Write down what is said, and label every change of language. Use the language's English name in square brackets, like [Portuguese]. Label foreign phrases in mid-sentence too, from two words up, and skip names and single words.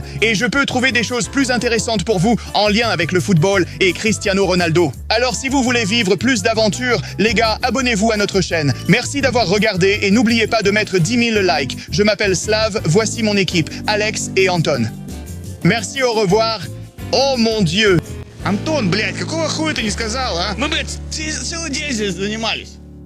[French] Et je peux trouver des choses plus intéressantes pour vous en lien avec le football et Cristiano Ronaldo. Alors si vous voulez vivre plus d'aventures, les gars, abonnez-vous à notre chaîne. Merci d'avoir regardé et n'oubliez pas de mettre 10 000 likes. Je m'appelle Slav, voici mon équipe, Alex et Anton. Merci, au revoir. Oh mon Dieu! [Russian] Антон, блядь, какого хуя ты не сказал, а? Мы, блядь, целый день здесь занимались.